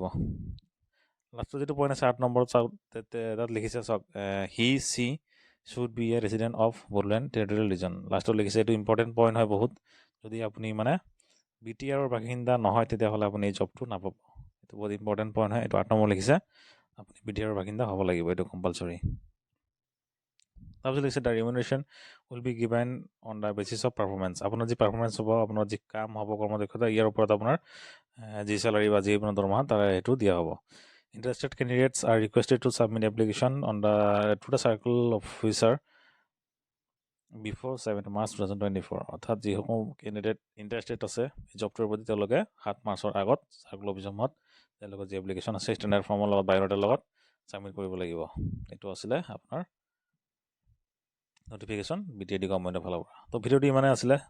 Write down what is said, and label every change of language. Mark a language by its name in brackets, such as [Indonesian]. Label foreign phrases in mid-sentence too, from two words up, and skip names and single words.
[Assamese] লাষ্টৰ যিটো পইণ্ট আছে 8 নম্বৰত, চাওক তাত লিখিছে, চাওক, [English] He should be a resident of Bodoland Territorial Region. [Assamese] লাষ্টত লিখিছে, এইটো [English] important point [Assamese] হয় বহুত। যদি আপুনি মানে BTIৰ বাসিন্দা নহয় তেতিয়াহ'লে আপুনি এই জবটো নাপাব। এইটো বহুত [English] important point [Assamese] হয়। এইটো 8 নম্বৰ লিখিছে, আপুনি BTIৰ বাসিন্দা হ'ব লাগিব, এইটো কম্পালচৰি। তাৰপিছত লিখিছে [English] The remuneration will be given on the basis of performance. [Assamese] আপোনাৰ যি পাৰফৰ্মেঞ্চ হ'ব, আপোনাৰ যি কাম হ'ব, কৰ্মদক্ষতা, ইয়াৰ ওপৰত আপোনাৰ যি চেলাৰী বা যি আপোনাৰ দৰমহা তাৰে সেইটো দিয়া হ'ব। [English] Interested candidates are requested to submit application to the circle officer before 7 March 2024. [Assamese] অৰ্থাৎ যিসমূহ কেণ্ডিডেট ইণ্টাৰেষ্টেড আছে জবটোৰ প্ৰতি তেওঁলোকে 7 মাৰ্চৰ আগত [English] circle officeসমূহত [Assamese] তেওঁলোকৰ যি এপ্লিকেশ্যন আছে [English] standard formৰ [Assamese] লগত বায়'ডাটাৰ লগত ছাবমিট কৰিব লাগিব। এইটো আছিলে আপোনাৰ নটিফিকেশ্যন BTID গভৰ্ণমেণ্টৰ ফালৰ পৰা। তো ভিডিঅ'টো ইমানে আছিলে।